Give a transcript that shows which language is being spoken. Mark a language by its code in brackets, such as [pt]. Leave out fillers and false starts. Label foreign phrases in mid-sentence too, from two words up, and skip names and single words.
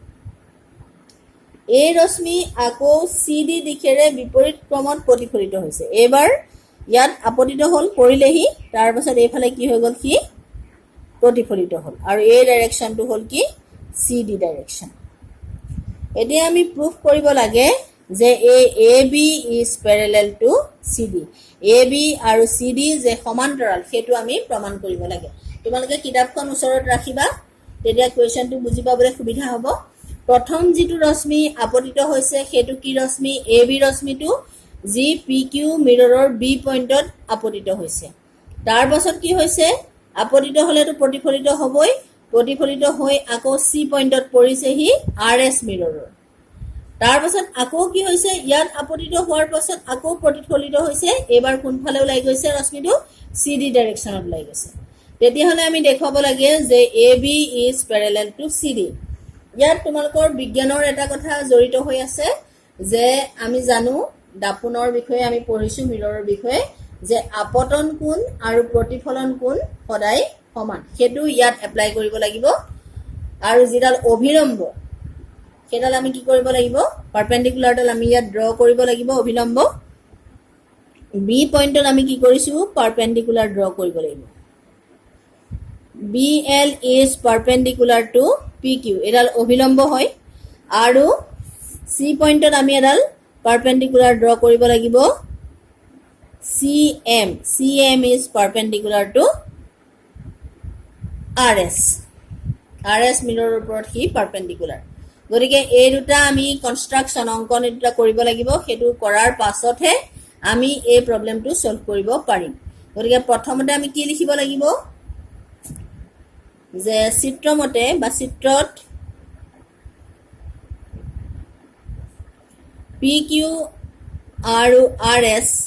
[as] এই ৰশ্মি আকৌ CD দিশেৰে বিপৰীত ক্ৰমত প্ৰতিফলিত হৈছে এবাৰ ইয়াত আপতিত হ'ল পৰিলেহি তাৰ পাছত এইফালে কি হৈ গ'ল কি প্ৰতিফলিত হ'ল আৰু এই ডাইৰেকশনটো হ'ল কি CD ডাইৰেকশন এতিয়া আমি প্ৰুফ কৰিব লাগে যে [en] AB is parallel to CD [as] AB আৰু CD যে সমান্তৰাল সেইটো আমি প্ৰমাণ কৰিব লাগে তোমালোকে কিতাপখন ওচৰত ৰাখিবা তেতিয়া কোৱেশ্চনটো বুজি পাবলৈ সুবিধা হ'ব প্ৰথম যিটো ৰশ্মি আপতিত হৈছে সেইটো কি ৰশ্মি AB ৰশ্মিটো যি PQ মিৰৰৰ B পইণ্টত আপতিত হৈছে তাৰ পাছত কি হৈছে আপতিত হলেটো প্ৰতিফলিত হ'বই প্ৰতিফলিত হৈ আকৌ C পইণ্টত পৰিছে হি RS মিৰৰৰ তাৰ পাছত আকৌ কি হৈছে ইয়াত আপতিত হোৱাৰ পাছত আকৌ প্ৰতিফলিত হৈছে এবাৰ কোনফালে ওলাই গৈছে ৰশ্মিটো CD ডাইৰেকশনত ওলাই গৈছে তেতিয়া হলে আমি দেখাব লাগে যে AB [en] is parallel to CD [as] ইয়াত তোমালোকৰ বিজ্ঞানৰ এটা কথা জড়িত হৈ আছে যে আমি জানো দাপোনৰ বিষয়ে আমি পঢ়িছো মিৰৰৰ বিষয়ে যে আপতন কোণ আৰু প্ৰতিফলন কোণ সদায় সমান সেইটো ইয়াত এপ্লাই কৰিব লাগিব আৰু যিডাল অভিলম্ব কেডাল আমি কি কৰিব লাগিব পাৰপেন্ডিকুলাৰডাল আমি ইয়াত ড্ৰ কৰিব লাগিব অভিলম্ব B পইণ্টত আমি কি কৰিছো পাৰপেন্ডিকুলাৰ ড্ৰ কৰিব লাগিব [en] BL is perpendicular to PQ [as] এডাল অভিলম্ব হয় আৰু C পইণ্টত আমি এডাল পাৰপেন্ডিকুলাৰ ড্ৰ কৰিব লাগিব [en] CM is perpendicular to RS [as] মিৰৰৰ ওপৰত হি পাৰপেন্ডিকুলাৰ গতিকে এই দুটা আমি কনস্ট্ৰাকশন অঙ্কন এটা কৰিব লাগিব হেতু কৰাৰ পাছতহে আমি এই প্ৰবলেমটো সলভ কৰিব পাৰিম গতিকে প্ৰথমতে আমি কি লিখিব লাগিব যে চিত্ৰমতে বা চিত্ৰত PQ আৰু RS